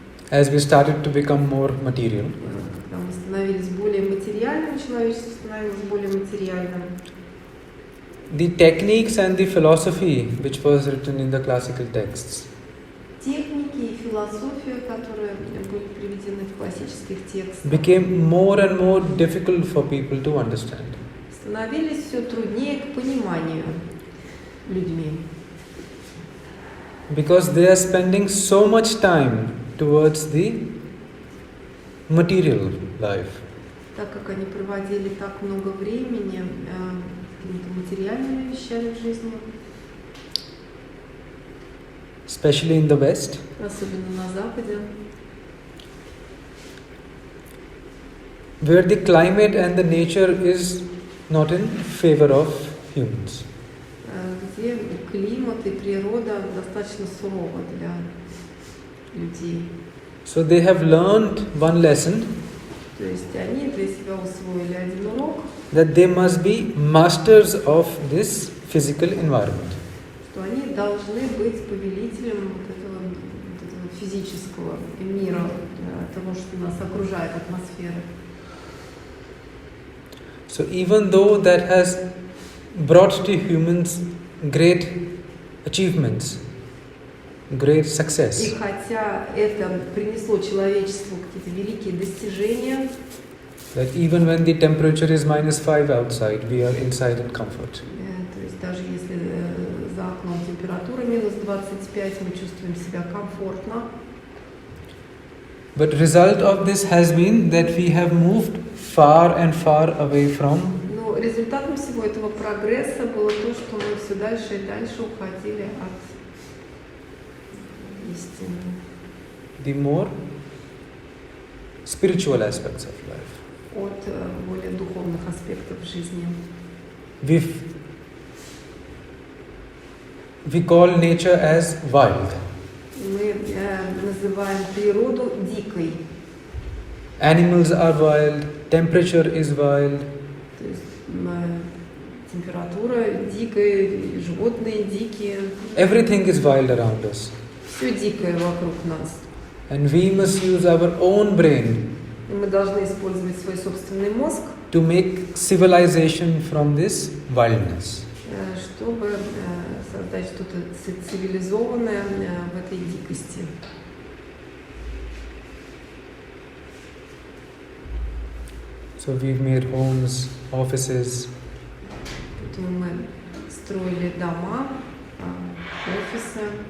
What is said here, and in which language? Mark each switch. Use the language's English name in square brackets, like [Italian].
[English] as we started to become more material, [Russian] когда мы становились более материальным, человечество становилось более материальным, [English] the techniques and the philosophy which was written in the classical texts [Russian] техники и философия, которые были приведены в классических текстах, [English] became more and more difficult for people to understand. [Russian] становились все труднее к пониманию людьми. [English] Because they are spending so much time towards the material life. [Russian] Так как они проводили так много времени какими-то материальными вещами в жизни, [English] Especially in the West, [Russian] особенно на Западе, [English] where the climate and the nature is not in favor of humans. [Russian] где климат и природа достаточно суровы для людей. [English] So they have learned one lesson, [Russian] То есть они для себя усвоили один урок, [English] that they must be masters of this physical environment. [Russian] что они должны быть повелителем вот этого физического мира, того, что нас окружает, атмосферы. [English] So even though that has brought to humans great achievements, great [Russian] И [English] success, [Russian] хотя это принесло человечеству какие-то великие достижения, [English] that even when the temperature is -5 outside, we are inside in comfort. [Russian] то есть даже если за окном температура минус 25, мы чувствуем себя комфортно. [English] But result of this has been that we have moved far and far away from [Russian] Но результатом всего этого прогресса было то, что мы все дальше и дальше уходили от истины, [English] the more spiritual aspects of life. [Russian] от более духовных аспектов жизни. [English] We call nature as wild. [Russian] Мы называем природу дикой. [English] Animals are wild, temperature is wild, [Russian] То есть температура дикая, животные дикие. [English] everything is wild around us. [Russian] Все дикое вокруг нас. [English] And we must use our own brain [Russian] И мы должны использовать свой собственный мозг, [English] to make civilization from this wildness. [Russian] чтобы создать что-то цивилизованное в этой дикости. [English] So we've made homes, offices, [Russian] Поэтому мы строили дома, офисы,